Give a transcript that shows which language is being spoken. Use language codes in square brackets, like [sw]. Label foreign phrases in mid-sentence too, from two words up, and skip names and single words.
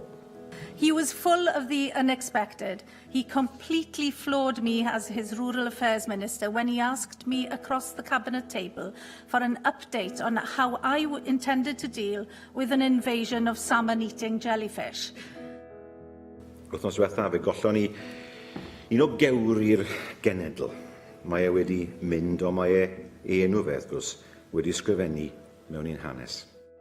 [en] He was full of the unexpected. He completely floored me as his Rural Affairs Minister when he asked me across the Cabinet table for an update on how I intended to deal with an invasion of salmon-eating jellyfish. [cy] Wythnos diwethaf, fe gollon ni un o gewri'r genedl. Mae e wedi mynd, ond mae ei enw fe, wrth gwrs, wedi ysgrifennu mewn un hanes.